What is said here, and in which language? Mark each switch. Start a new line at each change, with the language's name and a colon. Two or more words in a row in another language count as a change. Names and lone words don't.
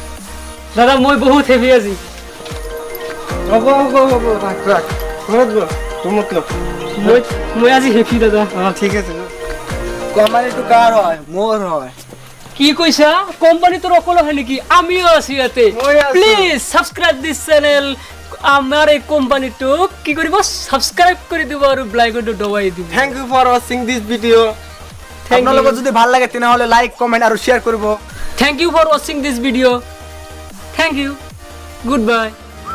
Assamese: দাদা মই বহুত হেভি আজি হ'ব ৰাখ ৰাখ ঘৰত গৈ মতলব মই আজি হেপি দাদা ঠিক আছে কোম্পানীটো কাৰ হয় মোৰ হয় কি কৈছা কোম্পানী তোৰ অকল হয় নেকি আমিও আছি ইয়াতে মই আছো।
English: Please subscribe this channel
Assamese: আমাৰ এই কোম্পানীটোক কি কৰিব সাবস্ক্রাইব কৰি দিব আৰু ব্লাইকটো দবাই দিব
English: Thank you for watching this video
Assamese: আপোনালোকৰ যদি ভাল লাগে তেনেহ'লে
English: like comment
Assamese: আৰু শ্বেয়াৰ কৰিব
English: Thank you for watching this video thank you good bye